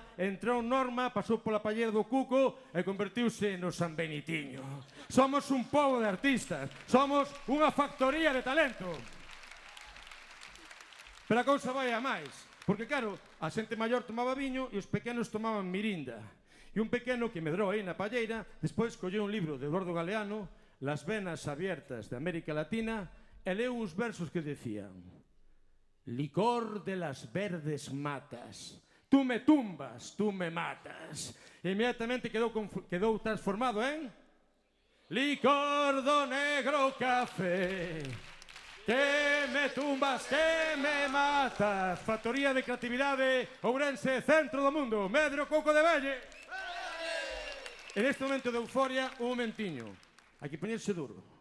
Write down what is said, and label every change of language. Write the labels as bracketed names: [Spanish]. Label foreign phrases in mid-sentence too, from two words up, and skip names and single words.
[Galician] Entrou Norma, pasou pola palleira do Cuco e convertiuse no San Benitiño. Somos un pobo de artistas, somos unha factoría de talento. Pero a cousa vai a máis, porque claro, a xente maior tomaba viño e os pequenos tomaban mirinda. E un pequeno que medrou aí na palleira, despois colleu un libro de Eduardo Galeano, Las venas abiertas de América Latina, e leu uns versos que decían: [Spanish] licor de las verdes matas, tú me tumbas, tú me matas. [Galician] E inmediatamente quedou transformado en licor do negro café, que me tumbas, que me matas. Factoría de creatividade, Ourense, centro do mundo, Medro Couco de Valle. [Spanish] En este momento de euforia, [Galician] un momentiño, hai que poñerse duro.